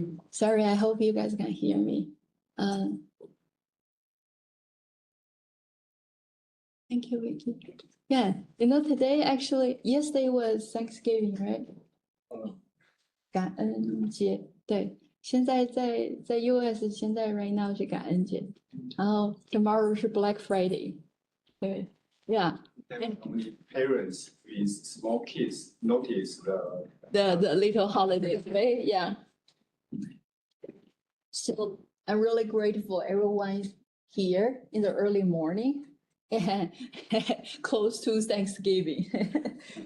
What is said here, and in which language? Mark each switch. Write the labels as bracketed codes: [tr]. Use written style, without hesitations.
[en] Sorry, I hope you guys can hear me. Thank you, Vicky. Yeah, today yesterday was Thanksgiving, right? [zh] 感恩节，对，现在在 US 现在 [en] right now [zh] 是感恩节，然后 [en] tomorrow [zh] 是 Black Friday， 对 ，yeah. [en] Only parents with small kids notice the little holidays, right? Yeah. So I'm really grateful everyone is here in the early morning and close to Thanksgiving.